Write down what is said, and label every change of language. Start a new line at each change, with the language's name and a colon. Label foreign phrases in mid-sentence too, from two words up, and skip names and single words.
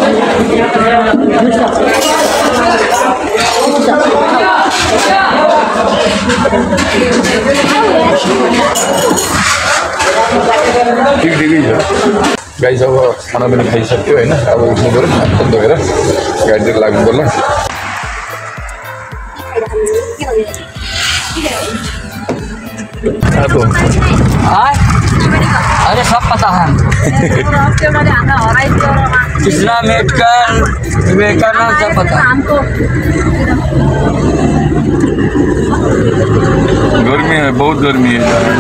Nepali: ठिकै छ गाइस। अब खाना पनि खाइसक्यो होइन। अब उठ्नु पऱ्यो, हात धोएर गाडीतिर लाग्नु पर्ला।
Hindi: अरे सब पता है। कृष्णा मेटकर विवेकानंद सब पता। गर्मी है, बहुत गर्मी है।